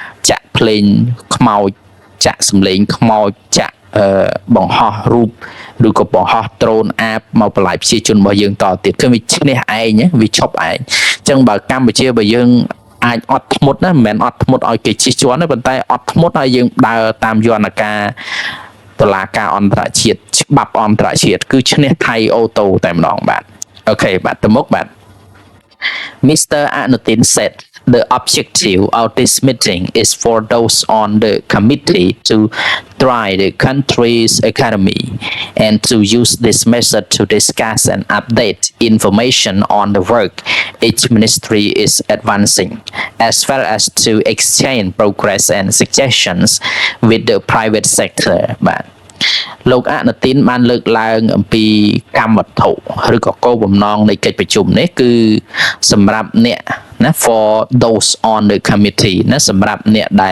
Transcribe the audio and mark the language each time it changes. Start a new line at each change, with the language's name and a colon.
Khmer: ចាក់ភ្លេងខ្មោចចាក់សម្លេងខ្មោចចាក់បង្ហោះរូបឬក៏បង្ហោះដ្រូនអាបមកបន្លាយប្រជាជនរបស់យើងតទៀតគឺវាឈ្នះឯងវាឈប់ឯងអញ្ចឹងបើកម្ពុជារបស់យើងអាចអត់ធ្មត់ណាមិនមែនអត់ធ្មត់ឲ្យគេជិះជាន់ទេប៉ុន្តែអត់ធ្មត់ឲ្យយើងដើរតាមយន្តការតុលាការអន្តរជាតិច្បាប់អន្តរជាតិគឺឈ្នះថៃអូតូតែម្ដងបាទអូខេបាទទៅមុខបាទ Mr.
English: Anutin said the objective of this meeting is for those on the committee to drive the country's economy and to use this method to discuss and update information on the work each ministry is advancing, as well as to exchange progress and suggestions with the private sector.
Khmer: Butលោកអនុទានបានលើកឡើងអំពីកម្មវត្ថុឬក៏គោលបំណងនៃកិច្ចប្រជុំនេះគឺសម្រាប់អ្នកណា
English: for those on the committee
Khmer: ណាសម្រាប់អ្នក